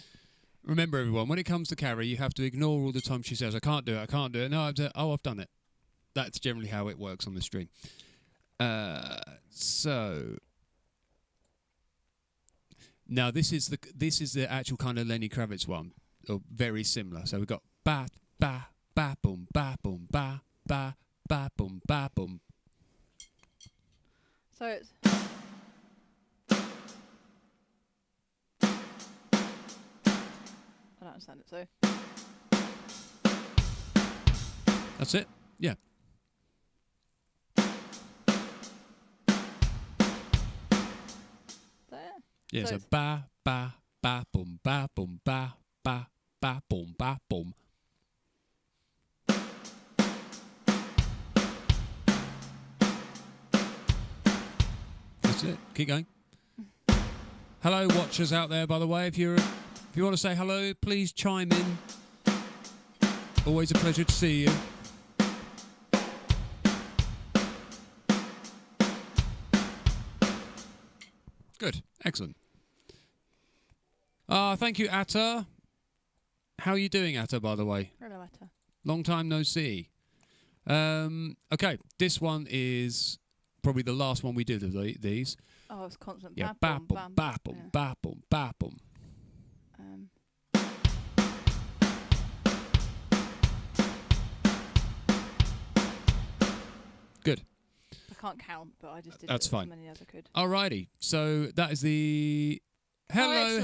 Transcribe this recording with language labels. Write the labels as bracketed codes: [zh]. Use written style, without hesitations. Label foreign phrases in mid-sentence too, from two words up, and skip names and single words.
[en] Remember, everyone, when it comes to Carrie, you have to ignore all the time she says, I can't do it, I can't do it. No, I've done it. That's generally how it works on the stream. So now this is the actual kind of Lenny Kravitz one, or very similar. So we've got ba ba ba boom ba boom ba ba ba boom ba boom. So it's. I don't understand it. So. That's it. Yeah. There. Yeah. So So it's- ba ba ba boom ba boom ba ba ba boom ba boom. That's it. Keep going. Hello, watchers out there. By the way, if you want to say hello, please chime in. Always a pleasure to see you. Good. Excellent. Thank you, Atta. How are you doing, Atta, by the way? Hello, Atta. Long time no see. Okay, this one is probably the last one we did of these. Oh, it's constant. Yeah, Bam, ba-boom, bam, ba-boom, yeah. ba-boom, ba-boom. Good. I can't count, but I just did That's as fine. many as I could. Alrighty, so that is the... Hello,